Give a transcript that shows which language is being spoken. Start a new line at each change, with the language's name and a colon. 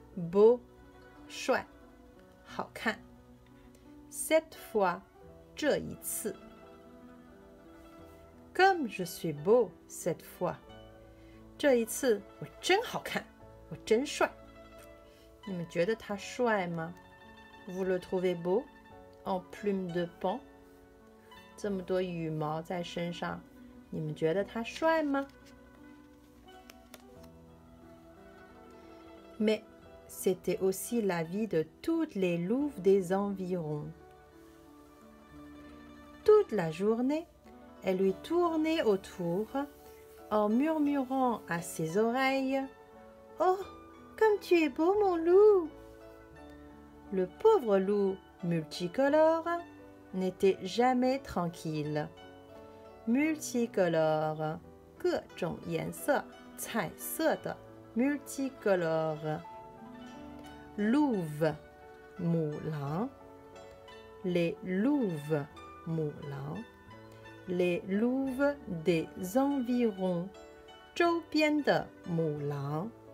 French: Beau,
Chinese: 帅，好看。
French: Cette fois,
Chinese: 这一次。
French: Comme je suis beau cette fois,
Chinese: 这一次我真好看，我真帅。你们觉得他帅吗？
French: Vous le trouvez beau en plume de paon?
Chinese: 这么多羽毛在身上，你们觉得他帅吗？
French: Mais c'était aussi la vie de toutes les louves des environs. Toute la journée, elle lui tournait autour en murmurant à ses oreilles: « Oh, comme tu es beau, mon loup !» Le pauvre loup multicolore n'était jamais tranquille. Multicolore,
Chinese: 各种颜色，彩色的
French: multicolore. Louve,
Chinese: 母狼。
French: Les louves,
Chinese: 母狼。
French: Les louves des environs,
Chinese: 周边的母狼。